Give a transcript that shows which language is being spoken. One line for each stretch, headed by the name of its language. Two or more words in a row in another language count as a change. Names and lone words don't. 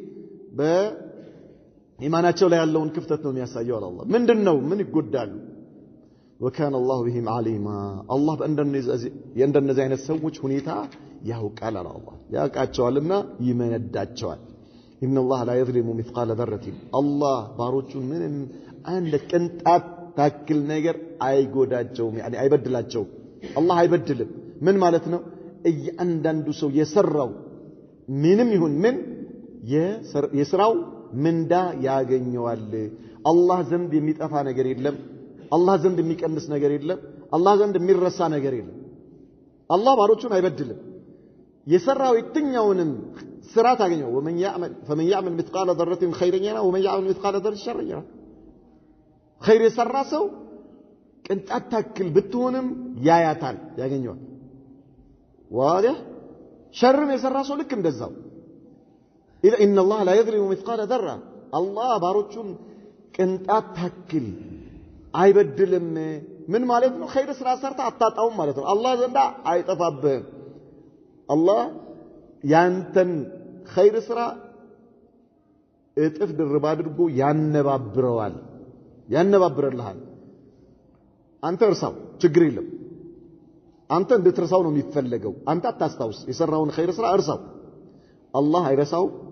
Amharic: በኢማናቸው ላይ ያለውን ክፍተት ነው የሚያሳየው አላህ ምንድነው ምን ይጎዳሉ
Arabic: وكان الله بهم عليما الله
Amharic: እንደነዚህ አይነት ሰዎች ሁኔታ ያውቃል አላህ ያውቃቸዋልና ይመነዳቸዋል
Arabic: إن الله لا يظلم مثقال ذرة الله
Amharic: باروچون ምንም አንድ ቅንጣት ታክል ነገር አይጎዳቸውም يعني አይበድላቸውም አላህ አይበድልም ምን ማለት ነው እያንዳንዱ ሰው የሰራው ምንም ይሁን ምን የስራው ምንዳ ያገኘዋል አላህ ዘንድ የሚጠፋ ነገር የለም አላህ ዘንድ የሚቀንስ ነገር የለም አላህ ዘንድ የሚረሳ ነገር የለም አላህ ባሮቹን አይበድልም የሰራው የትኛውንም ስራ ታገኘው
Arabic: فمن يعمل مثقال ذرة خيرا يرى ومن يعمل مثقال ذرة شرا يرى خير
Amharic: የሰራ ሰው ቅንጣት ታክል ብትሆንም ያያታል ያገኘዋል
Arabic: واضح شر
Amharic: የሰራ ሰው ልክ እንደዛው
Arabic: إذا إن الله لا يظلم مثقال ذرة الله
Amharic: ባሮቹን ቅንጣት ታክል አይበድልም ምን ማለት ነው خير ስራ ሰርታ አጣጣውም ማለት ነው አላህ ዘንዳ አይጠፋብህም አላህ ያንተን خير ስራ እጥፍ ድርብ አድርጎ ያነባብረዋል ያነባብረልሃል አንተ እርሳው ችግር የለም አንተ እንድትረሳው ነው የሚፈልገው አንተ አታስታውስ የሰራውን خير ስራ እርሳው አላህ አይረሳው